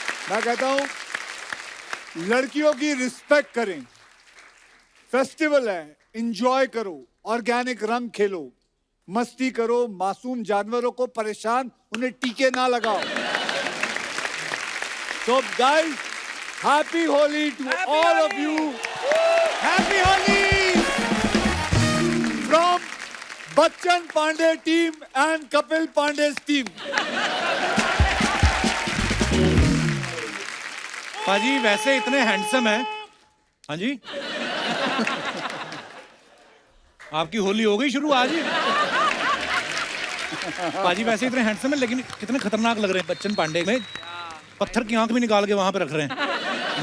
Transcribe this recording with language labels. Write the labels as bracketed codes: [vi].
[hi] मैं कहता हूं लड़कियों की रिस्पेक्ट करें, फेस्टिवल है, एंजॉय करो, ऑर्गेनिक रंग खेलो, मस्ती करो, मासूम जानवरों को परेशान, उन्हें टीके ना लगाओ। [en] So guys, happy Holi to all of you. Happy Holi From Bachchan Pandey team and Kapil Pandey's team. [hi] पाजी वैसे इतने हैंडसम है। हाँ जी आपकी होली हो गई शुरू आज ही। पाजी वैसे इतने हैंडसम है, लेकिन कितने खतरनाक लग रहे हैं। बच्चन पांडे में पत्थर की आंख भी निकाल के वहां पे रख रहे हैं।